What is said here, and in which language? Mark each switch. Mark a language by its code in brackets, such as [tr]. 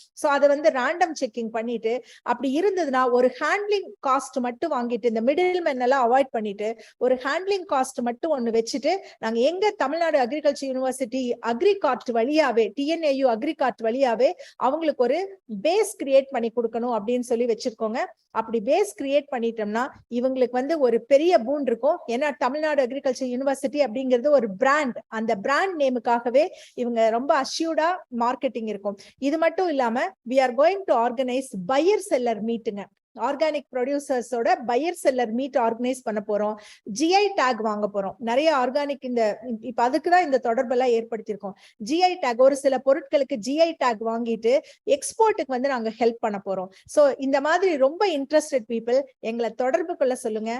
[ta] So அதை random checking பண்ணிட்டு, அப்படி இருந்ததுன்னா ஒரு ஹேண்ட்லிங் காஸ்ட் மட்டும் வாங்கிட்டு, இந்த மிடில் மேன் எல்லாம் அவாய்ட் பண்ணிட்டு ஒரு ஹேண்ட்லிங் காஸ்ட் மட்டும் ஒண்ணு வச்சுட்டு நாங்க எங்க Tamil Nadu agriculture university agri card வழியாவே, TNAU agri card வழியாவே அவங்களுக்கு ஒரு பேஸ் கிரியேட் பண்ணி கொடுக்கணும் அப்படின்னு சொல்லி வச்சிருக்கோங்க. அப்படி பேஸ் கிரியேட் பண்ணிட்டோம்னா இவங்களுக்கு ஒரு பெரிய பூன் இருக்கும். ஏன்னா தமிழ்நாடு அக்ரிகல்ச்சர் யூனிவர்சிட்டி அப்படிங்கிறது ஒரு பிராண்ட். அந்த பிராண்ட் நேமுக்காகவே இவங்க ரொம்ப அஷ்யூர்டா மார்க்கெட்டிங் இருக்கும். இது மட்டும் இல்லாம [en] we are going to organize buyer seller மீட்டுங்க. [ta] Organic ப்ரொடியூசர்ஸோட pier seller meet organise பண்ண போறோம். GI டேக் வாங்க போறோம். நிறைய ஆர்கானிக் இப்ப அதுக்குதான் இந்த தொடர்பெல்லாம் ஏற்படுத்தியிருக்கோம். GI டேக், ஒரு சில பொருட்களுக்கு GI டேக் வாங்கிட்டு எக்ஸ்போர்ட்டுக்கு நாங்க ஹெல்ப் பண்ண போறோம். சோ இந்த மாதிரி ரொம்ப இன்ட்ரெஸ்டட் பீப்புள் எங்களை தொடர்பு கொள்ள சொல்லுங்க.